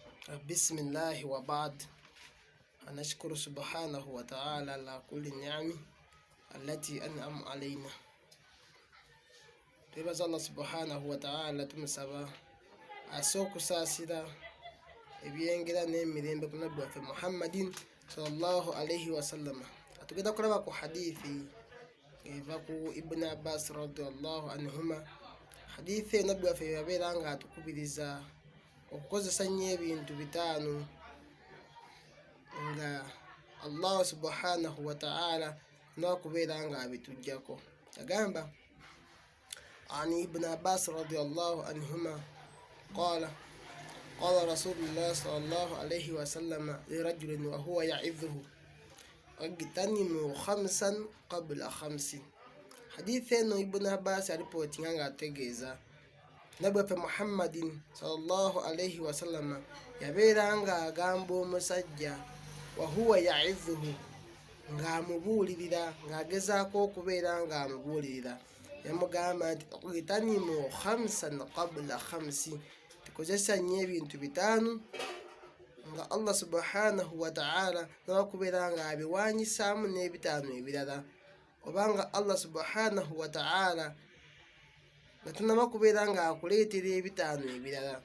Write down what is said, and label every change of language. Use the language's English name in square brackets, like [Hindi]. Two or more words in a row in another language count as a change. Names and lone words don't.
[Arabic] بسم الله وبعد. نشكر سبحانه وتعالى على كل النعم التي أنعم علينا. [Ganda] Twebaza [Arabic] الله سبحانه وتعالى [Ganda] tumusaba asookusaasira ebyengera n'emirembe ku nabbi waffe [Arabic] محمدٍ صلى الله عليه وسلم. [Ganda] Atugenda kulaba ku hadithi eva ku Ibn Abbas [Arabic] رضي الله عنهما. [Ganda] Hadithi nabbi waffe yabeera nga atukubiriza okukozesa nnyo ebintu bitaano nga [Arabic] الله سبحانه وتعالى [Ganda] n'okubeera nga abitujjako. [Arabic] Agamba عن ابن عباس رضي الله عنهما قال رسول الله صلى الله عليه وسلم لرجل وهو يعظه اغتنموا خمسا قبل خمس. حديث انه ابن عباس [Ganda] alipotinga nga ategeeza nabbi waffe [Arabic] محمدٍ صلى الله عليه وسلم [Ganda] yabeera nga agamba omusajja [Arabic] وهو يعظه [Ganda] nga amubuulirira nga agezaako okubeera nga amubuulirira. Yamugamba nti [Arabic] اغتنموا خمسا قبل خمس, [Ganda] tukozesa nnyo ebintu bitaano nga [Arabic] الله سبحانه وتعالى [Ganda] n'okubeera nga abiwaanyisaamu n'ebitaano ebirala, obanga [Arabic] الله سبحانه وتعالى [Ganda] nga tunaba kubeera nga akuleetera ebitaano ebirala.